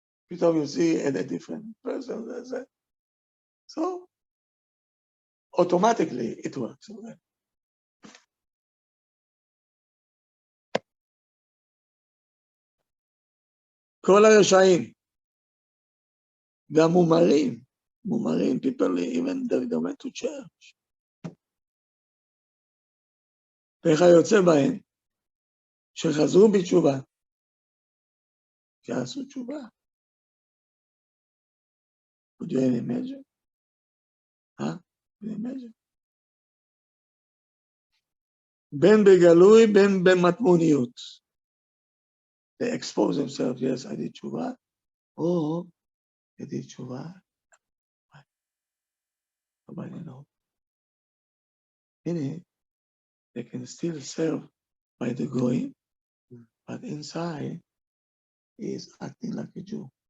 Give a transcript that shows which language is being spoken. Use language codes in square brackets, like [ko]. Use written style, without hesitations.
[en] Pitom, you see a different person. So, automatically, it works. Okay? [he] כל הרשעים והמומרים, [en] people even they went to church. [he] וכיוצא בהם, שחזרו בתשובה, שעשו תשובה. [en] Could you imagine? Huh? Could you imagine? [he] בין בגלוי, בין במטמוניות. [en] They expose themselves, yes, I did tshuva. Oh, I did tshuva. Nobody knows. Meaning, they can still serve by the goyim, but inside, he is acting like a Jew.